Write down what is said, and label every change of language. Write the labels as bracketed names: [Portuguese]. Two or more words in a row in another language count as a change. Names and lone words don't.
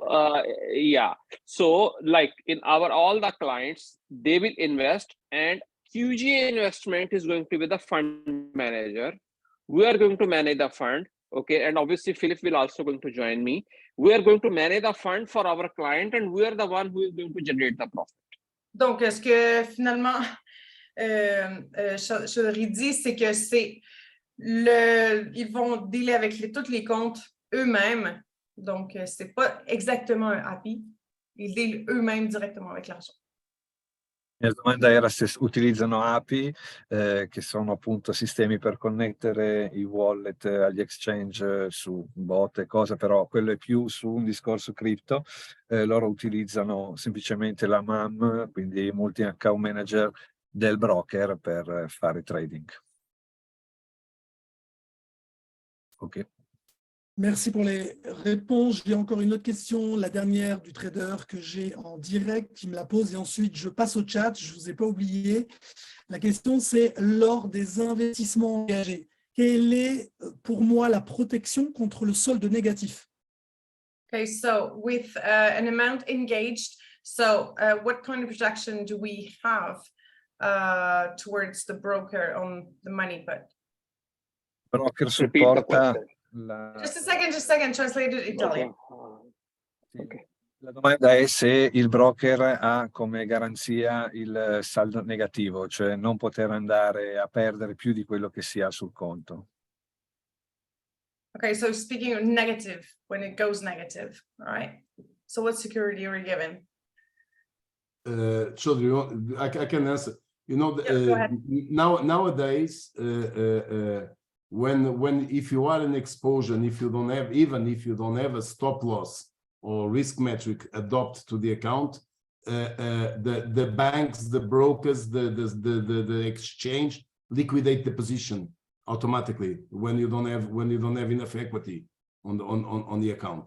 [English] So so like in all the clients, they will invest, and QGA investment is going to be the fund manager. We are going to manage the fund. Okay, and obviously Philip will also going to join me. We are going to manage the fund for our client, and we are the one who is going to generate the profit. [French] Donc, ce que finalement Chaudery dit, c'est que ils vont dealer avec tous les comptes eux-mêmes. Donc, c'est pas exactement un API. Ils dealent eux-mêmes directement avec l'argent. [Italian] La domanda era se utilizzano API, che sono appunto sistemi per connettere i wallet agli exchange su bot e cose, però quello è più su un discorso cripto. Loro utilizzano semplicemente la MAM, quindi [English] multi-account manager [Italian] del broker per fare trading. Ok. [French] Merci pour les réponses. J'ai encore une autre question, la dernière du trader que j'ai en direct, qui me la pose, et ensuite je passe au chat, je ne vous ai pas oublié. La question, c'est lors des investissements engagés, quelle est pour moi la protection contre le solde négatif? [English] Okay, so with an amount engaged, so what kind of protection do we have towards the broker on the money put? Broker Repeat the [Italian] supporta [English] question. Just a second, translated Italian. Okay. [Italian] La domanda è se il broker ha come garanzia il saldo negativo, cioè non poter andare a perdere più di quello che si ha sul conto. [English] Okay, so speaking of negative, when it goes negative, all right? So what security are we given? Chaudhry, I can answer. You know, Go ahead. nowadays, when if you are in exposure, and if you don't have, even if you don't have a stop loss or risk metric adopt to the account, the banks, the brokers, the exchange liquidate the position automatically when you don't have enough equity on the account.